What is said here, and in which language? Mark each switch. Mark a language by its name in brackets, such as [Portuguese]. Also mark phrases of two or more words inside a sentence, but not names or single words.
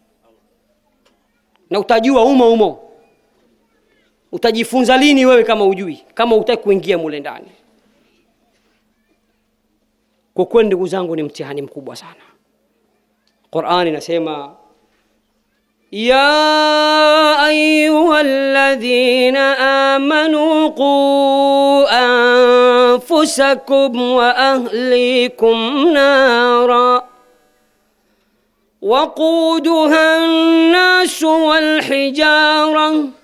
[Swahili] Na utajua umo utajifunza lini wewe kama ujui, kama hutaki kuingia mule ndani? Kwa kweli ndugu zangu, ni mtihani mkubwa sana. Qur'ani inasema [Arabic] يا أيها الذين آمنوا قوا أنفسكم وأهليكم نارا وقودها الناس والحجارة